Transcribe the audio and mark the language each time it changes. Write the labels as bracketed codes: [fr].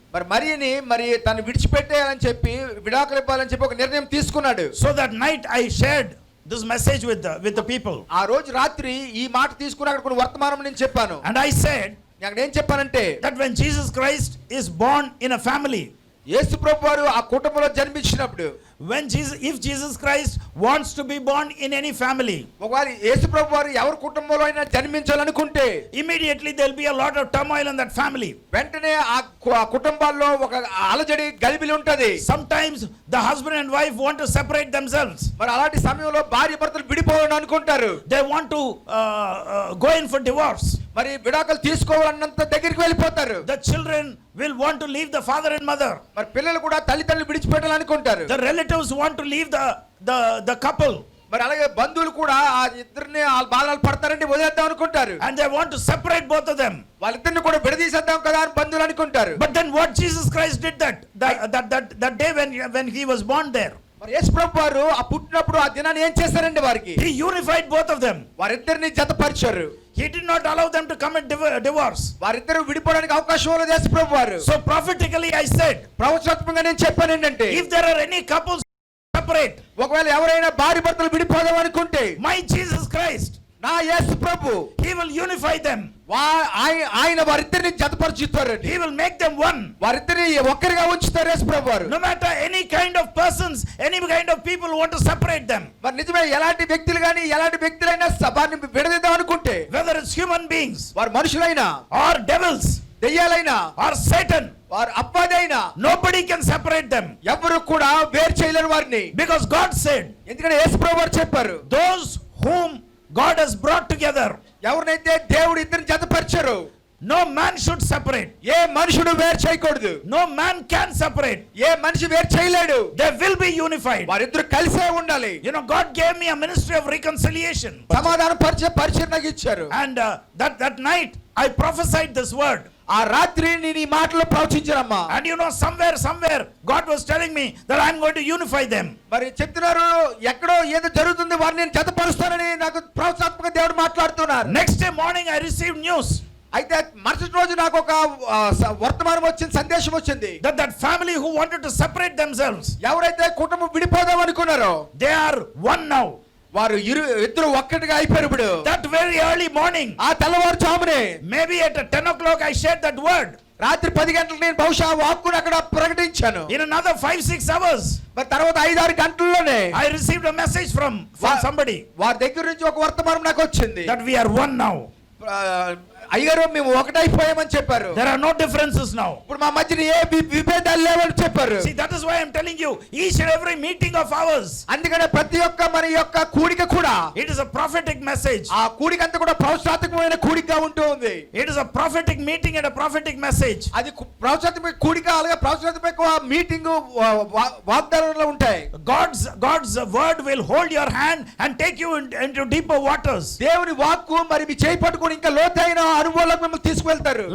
[te] మరి మరియని మరి తను విడిచిపెట్టేయాలని చెప్పి, విడాకులు ఇవ్వాలని చెప్పి ఒక నిర్ణయం తీసుకున్నాడు. [en] So that night I shared this message with the people. [te] ఆ రోజు రాత్రి ఈ మాట తీసుకుని అక్కడ కొన్ని వర్తమానం నేను చెప్పాను. [en] And I said [te] నేను ఏం చెప్పానంటే, [en] that when Jesus Christ is born in a family, [te] యేసు ప్రభు వారు ఆ కుటుంబంలో జన్మించినప్పుడు, [en] if Jesus Christ wants to be born in any family, [te] ఒకవేళ యేసు ప్రభు వారు ఎవరి కుటుంబంలో అయినా జన్మించాలనుకుంటే [en] immediately there'll be a lot of turmoil in that family. [te] వెంటనే ఆ కుటుంబాల్లో ఒక అలజడి గలిబిలి ఉంటది. [en] Sometimes the husband and wife want to separate themselves. [te] మరి అలాంటి సమయంలో భార్య భర్తలు విడిపోవాలని అనుకుంటారు. [en] They want to go in for divorce. [te] మరి విడాకులు తీసుకోవాలన్నంత దగ్గరికి వెళ్ళిపోతారు. [en] The children will want to leave the father and mother. [te] మరి పిల్లలు కూడా తల్లిదండ్రులు విడిచిపెట్టాలనుకుంటారు. [en] The relatives want to leave the couple. [te] మరి అలాగే బంధువులు కూడా ఆ ఇద్దరిని ఆ బాధలు పడతారంటే వదిలేద్దాం అనుకుంటారు. [en] And they want to separate both of them. [te] వాళ్ళిద్దరిని కూడా విడదీసేద్దాం కదా అని బంధువులు అనుకుంటారు. [en] But then what Jesus Christ did that day when he was born there, [te] మరి యేసు ప్రభు వారు ఆ పుట్టినప్పుడు ఆ దినాన్ని ఏం చేశారండి వారికి? [en] he unified both of them. [te] వారిద్దరిని జతపరిచారు. [en] He did not allow them to commit divorce. [te] వారిద్దరు విడిపోవడానికి అవకాశం లేదు యేసు ప్రభు వారు. [en] So prophetically I said, [te] ప్రవచనాత్మకంగా నేను చెప్పాను ఏంటంటే, [en] if there are any couples separate, [te] ఒకవేళ ఎవరైనా భార్య భర్తలు విడిపోదాం అనుకుంటే, [en] my Jesus Christ, [te] నా యేసు ప్రభు [en] he will unify them. [te] ఆయన వారిద్దరిని జతపరుచుతారండి. [en] He will make them one. [te] వారిద్దరిని ఒక్కరిగా ఉంచుతారు యేసు ప్రభు వారు. [en] No matter any kind of persons, any kind of people want to separate them. [te] మరి నిజమే, ఎలాంటి వ్యక్తులు గాని ఎలాంటి వ్యక్తులైనా వారిని విడదీద్దాం అనుకుంటే, [en] Whether it's human beings [te] వారు మనుషులైనా [en] or devils [te] దెయ్యాలైనా [en] or Satan, [te] వారు అప్పదైనా [en] nobody can separate them. [te] ఎవరు కూడా వేరు చేయలేరు వారిని. [en] Because God said, [te] ఎందుకంటే యేసు ప్రభు వారు చెప్పారు, [en] those whom God has brought together, [te] ఎవరినైతే దేవుడు ఇద్దరిని జతపరిచారు, [en] no man should separate. [te] ఏ మనుషుడు వేరు చేయకూడదు. [en] No man can separate. [te] ఏ మనిషి వేరు చేయలేడు. [en] They will be unified. [te] వారిద్దరు కలిసే ఉండాలి. [en] You know, God gave me a ministry of reconciliation. [te] సమాధానం పరిచయం నాకు ఇచ్చారు. [en] And that night I prophesied this word. [te] ఆ రాత్రి నేను ఈ మాటలు ప్రవచించానమ్మా. [en] And you know, somewhere God was telling me that I'm going to unify them. [te] మరి చెప్తున్నారు, ఎక్కడో ఏదో జరుగుతుంది, వారిని నేను జతపరుస్తానని నాకు ప్రవచనాత్మక దేవుడు మాట్లాడుతున్నారు. [en] Next day morning I received news [te] అయితే మరుసటి రోజు నాకు ఒక వర్తమానం వచ్చింది, సందేశం వచ్చింది. [en] that family who wanted to separate themselves, [te] ఎవరైతే కుటుంబం విడిపోదాం అనుకున్నారో, [en] they are one now. [te] వారు ఇద్దరు ఒక్కటిగా అయిపోయారు ఇప్పుడు. [en] That very early morning, [te] ఆ తెల్లవారుజామునే, [en] maybe at 10 o'clock I shared that word. [te] రాత్రి 10 గంటలకు నేను బహుశా వాక్కును అక్కడ ప్రకటించాను. [en] In another 5-6 hours, [te] మరి తర్వాత 5-6 గంటల్లోనే [en] I received a message from somebody [te] వారి దగ్గర నుంచి ఒక వర్తమానం నాకు వచ్చింది. [en] that we are one now. [te] అయ్యారు, మేము ఒకటైపోయామని చెప్పారు. [en] There are no differences now. [te] ఇప్పుడు మా మధ్యన ఏ విభేదాలు లేవని చెప్పారు. [en] See, that is why I'm telling you, each and every meeting of ours, [te] అందుకనే ప్రతి ఒక్క మన యొక్క కూడిక కూడా, [en] it is a prophetic message. [te] ఆ కూడిక అంతా కూడా ప్రవచనాత్మకమైన కూడికగా ఉంటూ ఉంది. [en] It is a prophetic meeting and a prophetic message. [te] అది ప్రవచనాత్మక కూడిక, అలాగే ప్రవచనాత్మక మీటింగ్ వాగ్దానాలు ఉంటాయి. [en] God's word will hold your hand and take you into deeper waters. [te] దేవుని వాక్కు మరి మీ చేయి పట్టుకొని ఇంకా లోతైన అనుభవాలకు మిమ్మల్ని తీసుకువెళ్తారు.